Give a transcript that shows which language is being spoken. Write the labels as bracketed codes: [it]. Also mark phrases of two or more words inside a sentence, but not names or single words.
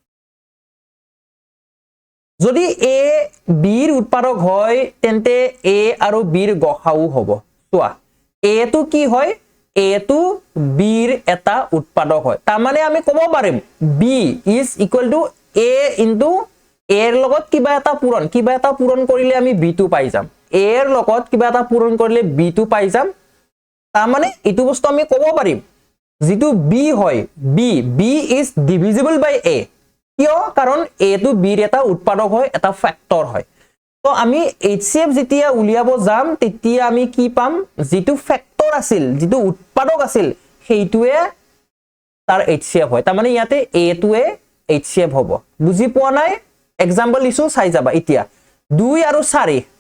[as] যদি a b ৰ উৎপাদক হয় তেন্তে a আৰু b ৰ গসাউ হ'ব চোৱা a টো কি হয় a টো b ৰ এটা উৎপাদক হয় তাৰ মানে আমি ক'ব পাৰিম b [en] is equal to a into [as] a ৰ লগত কিবা এটা পূৰণ কৰিলে আমি b টো পাই যাম a ৰ লগত কিবা এটা পূৰণ কৰিলে b টো পাই যাম তাৰ মানে এটো বস্তু আমি ক'ব পাৰিম যেটো b হয় [en] b is divisible by a [as] কিয় কাৰণ a টো b ৰ এটা উৎপাদক হয় এটা ফ্যাক্টৰ হয় তো আমি HCF যেতিয়া উলিয়াব যাম তেতিয়া আমি কি পাম যেটো ফ্যাক্টৰ আছিল যেটো উৎপাদক আছিল সেইটোৱে তাৰ HCF হয় তাৰ মানে ইয়াতে a টোৱে HCF হ'ব বুজি পোৱা নাই एग्जांपल ইছু চাই যাবা এতিয়া 2 আৰু 4